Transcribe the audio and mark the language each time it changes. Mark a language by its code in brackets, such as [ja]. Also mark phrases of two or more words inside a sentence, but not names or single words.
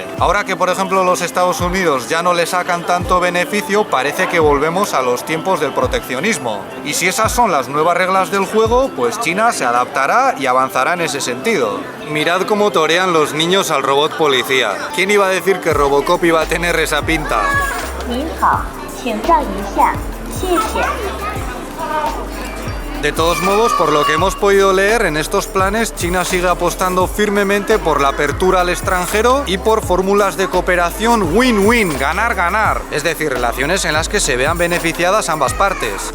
[es] Ahora que por ejemplo los Estados Unidos ya no le sacan tanto beneficio, parece que volvemos a los tiempos del proteccionismo. Y si esas son las nuevas reglas del juego, pues China se adaptará y avanzará en ese sentido. Mirad cómo torean los niños al robot policía. ¿Quién iba a decir que Robocop iba a tener esa pinta? [zh] 您好，请让一下，谢谢。 [es] De todos modos, por lo que hemos podido leer, en estos planes China sigue apostando firmemente por la apertura al extranjero y por fórmulas de cooperación win-win, ganar-ganar. Es decir, relaciones en las que se vean beneficiadas ambas partes.